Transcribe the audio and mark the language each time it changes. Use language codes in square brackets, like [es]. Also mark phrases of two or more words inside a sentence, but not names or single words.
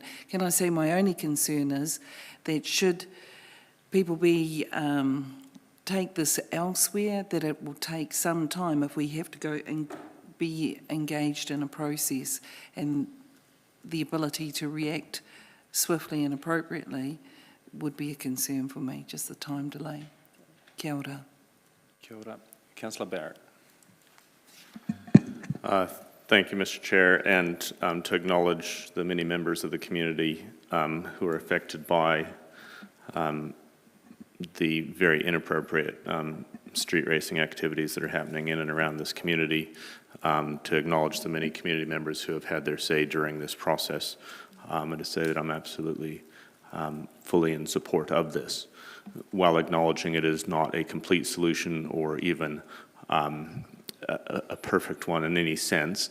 [en] Can I say my only concern is that should people be take this elsewhere, that it will take some time if we have to go and be engaged in a process, and the ability to react swiftly and appropriately would be a concern for me, just the time delay. [mi] Kia ora. Kia ora. [en] Councillor Barrett. Thank you, Mr. Chair, and to acknowledge the many members of the community who are affected by the very inappropriate street racing activities that are happening in and around this community, to acknowledge the many community members who have had their say during this process, and to say that I'm absolutely fully in support of this, while acknowledging it is not a complete solution or even a perfect one in any sense.